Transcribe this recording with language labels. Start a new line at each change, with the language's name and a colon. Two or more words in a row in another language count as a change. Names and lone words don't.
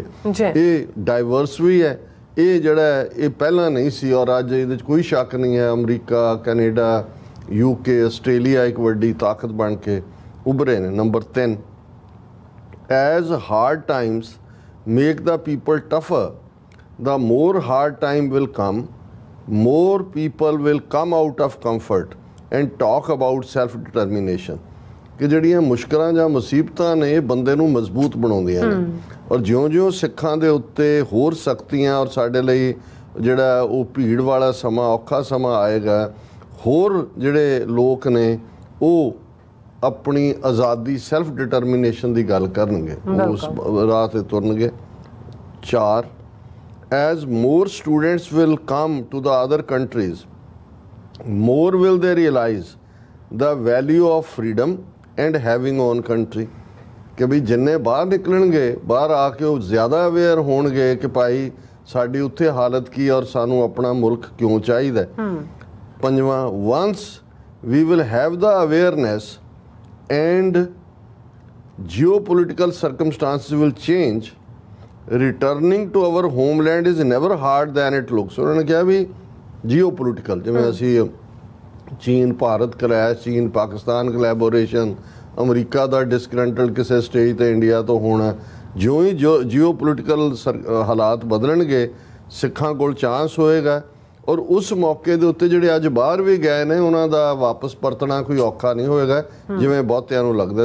Punjabi: ਇਹ ਡਾਈਵਰਸ ਵੀ ਹੈ, ਇਹ ਜਿਹੜਾ ਇਹ ਪਹਿਲਾਂ ਨਹੀਂ ਸੀ ਔਰ ਅੱਜ ਇਹਦੇ 'ਚ ਕੋਈ ਸ਼ੱਕ ਨਹੀਂ ਹੈ ਅਮਰੀਕਾ, ਕੈਨੇਡਾ, UK, ਆਸਟ੍ਰੇਲੀਆ ਇੱਕ ਵੱਡੀ ਤਾਕਤ ਬਣ ਕੇ ਉੱਭਰੇ ਨੇ।
English: Number 3, as hard times make the people tougher, the more hard time will come, more people will come out of comfort and talk about self determination,
Punjabi: ਕਿ ਜਿਹੜੀਆਂ ਮੁਸ਼ਕਲਾਂ ਜਾਂ ਮੁਸੀਬਤਾਂ ਨੇ ਇਹ ਬੰਦੇ ਨੂੰ ਮਜ਼ਬੂਤ ਬਣਾਉਂਦੀਆਂ ਨੇ ਔਰ ਜਿਉਂ-ਜਿਉਂ ਸਿੱਖਾਂ ਦੇ ਉੱਤੇ ਹੋਰ ਸਖਤੀਆਂ ਔਰ ਸਾਡੇ ਲਈ ਜਿਹੜਾ ਉਹ ਭੀੜ ਵਾਲਾ ਸਮਾਂ ਔਖਾ ਸਮਾਂ ਆਏਗਾ, ਹੋਰ ਜਿਹੜੇ ਲੋਕ ਨੇ ਉਹ ਆਪਣੀ ਆਜ਼ਾਦੀ
English: self determination
Punjabi: ਦੀ ਗੱਲ ਕਰਨਗੇ, ਉਸ ਰਾਹ ਤੇ ਤੁਰਨਗੇ।
English: 4, as more students will come to the other countries, more will they realize the value of freedom and having own country,
Punjabi: ਕਿ ਵੀ ਜਿੰਨੇ ਬਾਹਰ ਨਿਕਲਣਗੇ ਬਾਹਰ ਆ ਕੇ ਉਹ ਜ਼ਿਆਦਾ ਅਵੇਅਰ ਹੋਣਗੇ ਕਿ ਭਾਈ ਸਾਡੀ ਉੱਥੇ ਹਾਲਤ ਕੀ ਔਰ ਸਾਨੂੰ ਆਪਣਾ ਮੁਲਕ ਕਿਉਂ ਚਾਹੀਦਾ। 5ਵਾਂ,
English: once we will have the awareness and geopolitical circumstances will change, Returning to our homeland is never hard than it looks.
Punjabi: ਉਹਨਾਂ ਨੇ ਕਿਹਾ ਵੀ
English: geo political,
Punjabi: ਜਿਵੇਂ ਅਸੀਂ ਚੀਨ ਭਾਰਤ ਕਲੈਸ਼, ਚੀਨ ਪਾਕਿਸਤਾਨ ਕੋਲੈਬੋਰੇਸ਼ਨ, ਅਮਰੀਕਾ ਦਾ ਡਿਸਕਰੰਟਲ ਕਿਸੇ ਸਟੇਜ ਤੇ ਇੰਡੀਆ ਤੋਂ ਹੋਣਾ, ਜਿਉਂ ਹੀ
English: geo political
Punjabi: ਹਾਲਾਤ ਬਦਲਣਗੇ ਸਿੱਖਾਂ ਕੋਲ ਚਾਂਸ ਹੋਏਗਾ ਔਰ ਉਸ ਮੌਕੇ ਦੇ ਉੱਤੇ ਜਿਹੜੇ ਅੱਜ ਬਾਹਰ ਵੀ ਗਏ ਨੇ ਉਹਨਾਂ ਦਾ ਵਾਪਸ ਪਰਤਣਾ ਕੋਈ ਔਖਾ ਨਹੀਂ ਹੋਏਗਾ ਜਿਵੇਂ ਬਹੁਤਿਆਂ ਨੂੰ ਲੱਗਦਾ।